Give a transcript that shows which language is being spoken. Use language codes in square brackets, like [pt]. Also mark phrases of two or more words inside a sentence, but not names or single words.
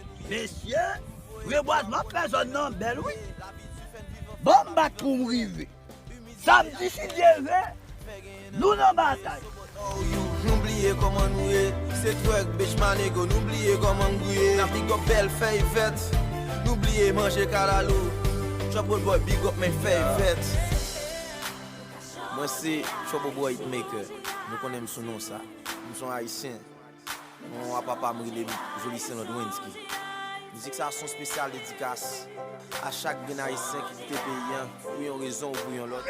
[ht] Mesye, rebwazman fè zòn nan bèl, wi. Bon m bat pou m rive. Samdi, si Dye vle, nou nan batay. Nou bliye kòman nou ye, se twèk, bèch manego, nou bliye kòman nou ye. N ap [en] big up [ht] bèl fèy fèt, nou bliye manje kalalou. Chop boy, [en] big up [ht] men fèy fèt. Mwen se Chop boy hitmaker, nou konnen m sou non sa. M son Ayisyen. Mwen a papa m rele Joli Saint Lodwenski. Mizik sa son espesyal dedikas a chak gen Ayisyen ki kite peyi an, pou yon rezon ou pou yon lòt.